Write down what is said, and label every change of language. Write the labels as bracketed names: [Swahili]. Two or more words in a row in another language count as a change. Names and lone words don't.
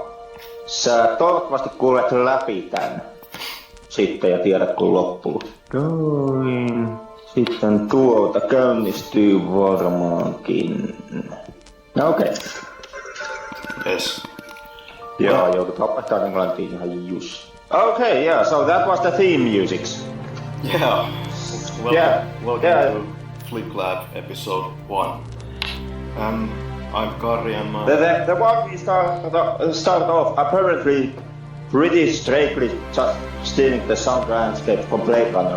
[Finnish] Sä toivottavasti kuulet läpi tän. Sitten ja tiedät kun loppuu. Sitten käynnistyy varmaankin. No okei. Yes. Joo, joudut lopettaa englantiin ihan just. [English] Okay, yeah, so that was the theme music. Yeah. Welcome to Flick Lab episode 1. I'm Karri and my... The one we start off apparently pretty strangely just stealing the sound landscape from Blade Runner.